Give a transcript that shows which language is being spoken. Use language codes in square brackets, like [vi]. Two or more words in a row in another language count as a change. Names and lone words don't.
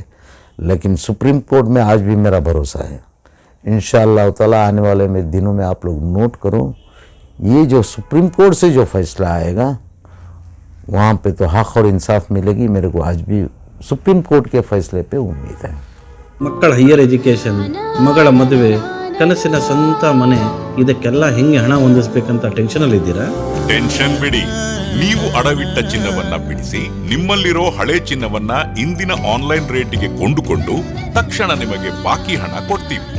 [hi] लेकिन सुप्रीम कोर्ट में आज भी मेरा भरोसा है, [ar] إن شاء الله تعالى [hi] आने वाले में दिनों में आप लोग नोट करो, ये जो सुप्रीम कोर्ट से जो फैसला आएगा वहाँ पे तो हक़ और इंसाफ मिलेगी। मेरे को आज भी सुप्रीम कोर्ट के फैसले पे उम्मीद है। [kn] ಮಕ್ಕಳ [en] higher education, [kn] ಮಗಳ ಮದುವೆ, ಕನಸಿನ ಸ್ವಂತ ಮನೆ, ಇದಕ್ಕೆಲ್ಲ ಹೆಂಗೆ ಹಣ ಹೊಂದಿಸಬೇಕಂತ ಟೆನ್ಷನಲ್ಲಿ ಇದ್ದೀರಾ? ಟೆನ್ಷನ್ ಬಿಡಿ, ನೀವು ಅಡವಿಟ್ಟ ಚಿನ್ನವನ್ನ ಬಿಡಿಸಿ ನಿಮ್ಮಲ್ಲಿರೋ ಹಳೆ ಚಿನ್ನವನ್ನ ಇಂದಿನ ಆನ್ಲೈನ್ ರೇಟಿಗೆ ಕೊಂಡುಕೊಂಡು ತಕ್ಷಣ ನಿಮಗೆ ಬಾಕಿ ಹಣ ಕೊಡ್ತೀವಿ.